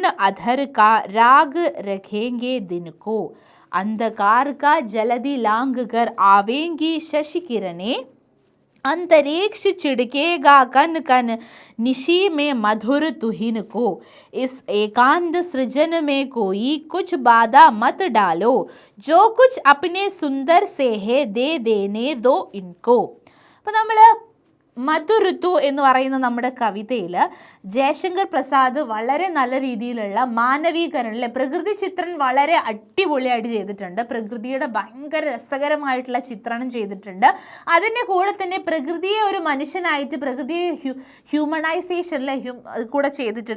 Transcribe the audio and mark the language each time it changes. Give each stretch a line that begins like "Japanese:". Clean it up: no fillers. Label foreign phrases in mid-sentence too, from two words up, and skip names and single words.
Hindi: अधर का राग रखेंगे दिन को, अंधकार का जलधि लांग कर आवेंगी शशि किरणें, अंतरिक्ष चिड़केगा कन कन निशी में मधुर तुहिन को, इस एकांत सृजन में कोई कुछ बाधा मत डालो, जो कुछ अपने सुंदर से है दे देने दो इनको.
Malayalam: അപ്പോൾ നമ്മൾ മധുഋതു എന്ന് പറയുന്ന നമ്മുടെ കവിതയിൽ ജയശങ്കർ പ്രസാദ് വളരെ നല്ല രീതിയിലുള്ള മാനവീകരണം അല്ലെ, പ്രകൃതി ചിത്രണം വളരെ അടിപൊളിയായിട്ട് ചെയ്തിട്ടുണ്ട്. പ്രകൃതിയുടെ ഭയങ്കര രസകരമായിട്ടുള്ള ചിത്രണം ചെയ്തിട്ടുണ്ട്. അതിൻ്റെ കൂടെ തന്നെ പ്രകൃതിയെ ഒരു മനുഷ്യനായിട്ട്, പ്രകൃതിയെ ഹ്യൂമനൈസേഷനിലെ കൂടെ ചെയ്തിട്ടുണ്ട്.